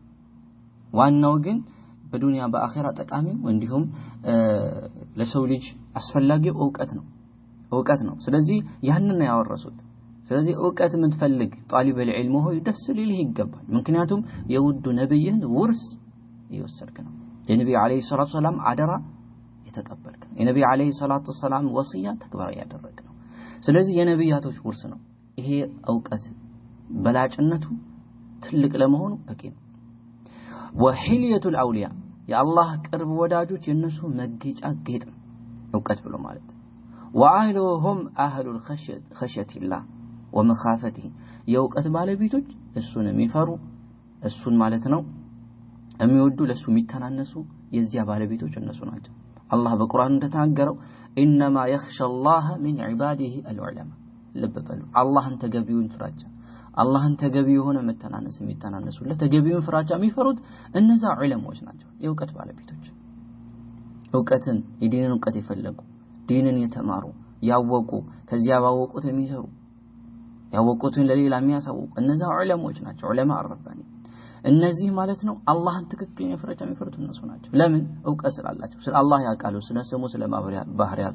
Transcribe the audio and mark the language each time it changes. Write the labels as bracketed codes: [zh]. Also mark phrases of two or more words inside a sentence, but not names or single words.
[am] ዋናው ግን በዱንያ በአኺራ ጠቃሚ እንዲሁም ለሰው ልጅ አስፈላጊው እውቀት ነው ስለዚህ ያንን ነው ያወረሱት ስለዚህ እውቀት የምትፈልግ [ar] طالب العلم [am] ሆይ ደስ ሊልህ ይገባል ምክንያቱም የውዱ ነብይን ውርስ ይወሰድክ ነው የነብዩ [ar] عليه الصلاة والسلام [am] አደራ የተቀበልክ ነው የነብዩ [ar] عليه الصلاة والسلام [am] ወሲያ ተግባራዊ ያደረክ ነው ስለዚህ የነብያቶች ውርስ ነው ይሄ እውቀት በላጭነቱ ትልቅ ለመሆኑ በቂ ነው [ar] وحليه الاولياء [am] የአላህ ቅርብ ወዳጆች የነሱ መገጫ ጌጥ ነው እውቀት ብሎ ማለት [ar] وأهلهم أهل الخشية الله ومخافته [am] የእውቀት ባለቤቶች እሱን የሚፈሩ እሱን ማለት ነው የሚወዱ ለሱ የሚተናነሱ የዚያ ባለቤቶች እነሱ ናቸው አላህ በቁርአን እንደተናገረው [ar] انما يخشى الله من عباده العلماء [am] ለበበሉ አላህን ተገቢውን ፍራቻ አላህን ተገቢው የሆነ መተናነስ የሚተናነሱለት ተገቢውን ፍራቻ የሚፈሩት እነዛ ዑለሞች ናቸው የእውቀት ባለቤቶች እውቀትን የዲንን እውቀት የፈለጉ ዲንን የተማሩ ያወቁ ከዚያ ባወቁት የሚሰሩ ያወቁትን ለሌላ የሚያሳውቁ እነዛ ዑለሞች ናቸው [ar] علماء ربانيون [am] እነዚህ ማለት ነው አላህን ትክክለኛ ፍራቻ የሚፈሩት እነሱ ናቸው ለምን እውቀት ስላላቸው ስለ አላህ ያውቃሉ ስለ ስሙ ስለ ባህሪያቱ